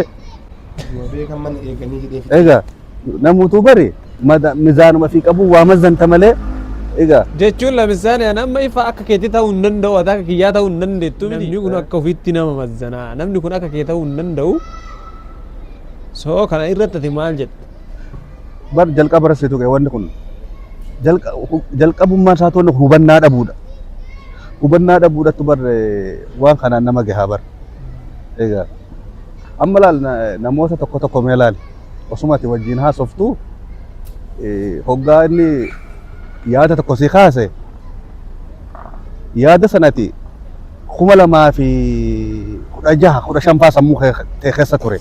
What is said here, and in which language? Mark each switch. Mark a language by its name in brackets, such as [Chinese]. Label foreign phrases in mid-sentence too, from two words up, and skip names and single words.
[Oromo] Beekan mana eeganii jedhee. Egaa namutu bari mizaanuma ofii qabu waa mazzanta malee. Egaa jechuun lamisaan nama ifa akka keetii ta'uu hin danda'u ati akka kiyyaa ta'uu hin dandeettu namni kun akka ofiitti nama mazzanaa namni kun akka kee ta'uu hin danda'u سو كان إيرتة مال جد bar jalqaba rasitu kee wanni kun jalqabummaan isaa tolne hubannaa dhabuudha. Hubannaa dhabuudhattu bar waan kanaan nama gahaa bar. Egaa amma laal namoota tokko tokko mee laal osumati wajjin haasoftu hoggaa inni yaada tokko si kaase yaada sanati 2016 sammuu kee keessa ture.